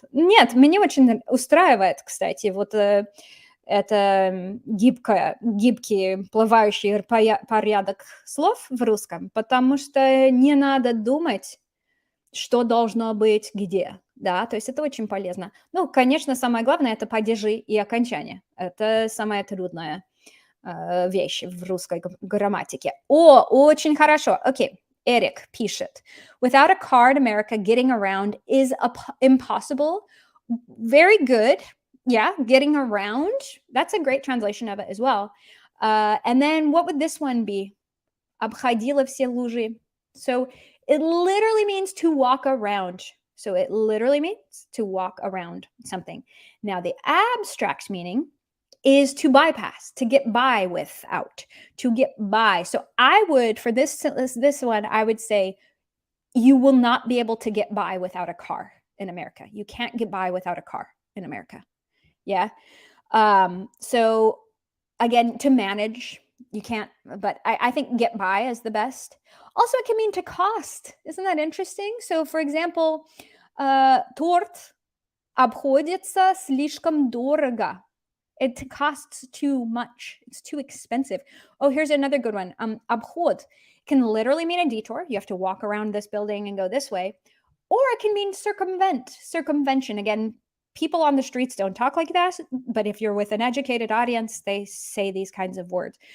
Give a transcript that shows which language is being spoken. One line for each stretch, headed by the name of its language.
Russian: Нет, меня очень устраивает, кстати, вот это гибкий плавающий порядок слов в русском, потому что не надо думать, что должно быть где, да, то есть это очень полезно. Ну, конечно, самое главное – это падежи и окончания. Это самая трудная вещь в русской грамматике. Очень хорошо. Окей. Eric пишет.
English: Without a car in America, getting around is impossible. Very good. Yeah, getting around. That's a great translation of it as well. And then what would this one be?
Russian: Обходила все лужи.
English: So it literally means to walk around. So it literally means to walk around something. Now the abstract meaning is to bypass, to get by without, to get by. So I would, for this one, I would say, you will not be able to get by without a car. in America. You can't get by without a car in America. Yeah. So again, to manage, you can't, but I think get by is the best. Also, it can mean to cost. Isn't that interesting? So, for example,
Russian: торт обходится слишком дорого.
English: It costs too much. It's too expensive. Oh, here's another good one. Обход can literally mean a detour. You have to walk around this building and go this way. Or it can mean circumvention. Again, people on the streets don't talk like that, but if you're with an educated audience, they say these kinds of words.